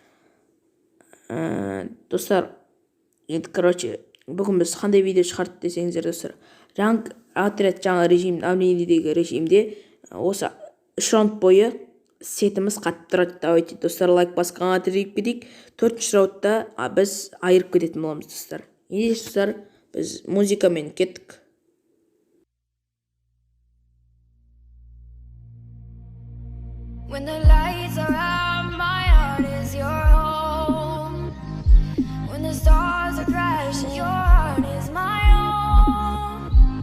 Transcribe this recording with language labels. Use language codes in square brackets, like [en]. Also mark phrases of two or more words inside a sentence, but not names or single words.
[kk] Достар, енді бүгін біз қандай видео шығарды десеңіздер достар, ранг отряд жаңа режим, обновлениедегі режимде осы 3 раунд бойы сетіміз қатып тұрады. Давайте достар, лайк басқанға тірейіп кетейік. 4-ші раундта біз айырып кететін боламыз достар. Енді достар, біз музыкамен кеттік. [en] When the lights are out, my heart is your home. When the stars are crashing, your heart is my own.